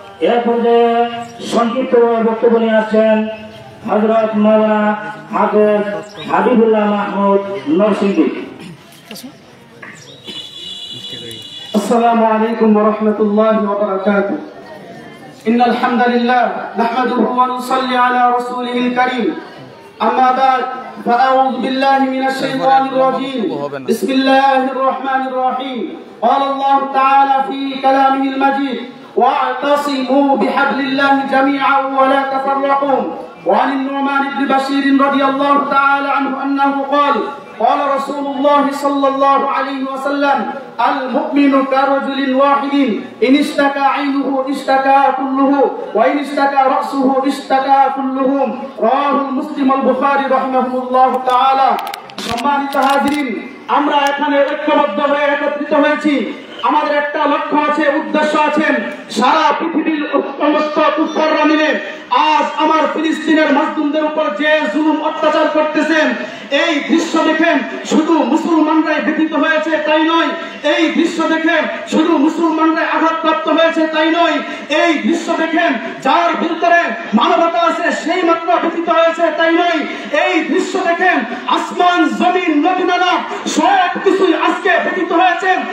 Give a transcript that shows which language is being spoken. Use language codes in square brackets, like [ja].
[bn] এর পর্যায়ে সংক্ষিপ্ত বক্তব্য নিয়ে আসছেন হযরত মাওলানা হাফেজ হাবিবুল্লাহ মাহমুদ নরসিংদী। [ar] আসসালামু আলাইকুম ওয়া রাহমাতুল্লাহি ওয়া বারাকাতুহু। ইন্নাল হামদালিল্লাহ নাহমাদুহু ওয়া নুসাল্লি আলা রাসূলিহিল কারীম। أما بعد فأعوذ بالله من الشيطان الرجيم. بسم الله الرحمن الرحيم. قال الله تعالى في كلامه المجيد: واعتصموا بحبل الله جميعا ولا تفرقوا. وعن النعمان بن بشير رضي الله تعالى عنه أنه قال: قال رسول الله صلى الله عليه وسلم: المؤمن كرجل واحد إن اشتكى عينه اشتكى كله وإن اشتكى رأسه اشتكى كله. رواه مسلم البخاري رحمه الله تعالى. [bn] সম্মানিত হাজিরিন, আমরা এখানে ঐক্যবদ্ধ হয়ে একত্রিত হয়েছি। আমাদের একটা লক্ষ্য আছে, উদ্দেশ্য আছে। সারা পৃথিবীর সমস্ত কুফাররা মিলে আজ আমার ফিলিস্তিনের মাজলুমদের উপর যে জুলুম অত্যাচার করতেছেন, এই দৃশ্য দেখে শুধু মুসলমানরাই ব্যথিত হয়েছে তাই নয়, এই দৃশ্য দেখে শুধু মুসলমানরাই আঘাতপ্রাপ্ত হয়েছে তাই নয়, এই দৃশ্য দেখে যার ভিতরে মানবতা আছে সেই মাত্র ব্যথিত হয়েছে তাই নয়, এই দৃশ্য দেখে আসমান জমিন নদী নালা সব কিছুই আজকে ব্যথিত হয়েছে।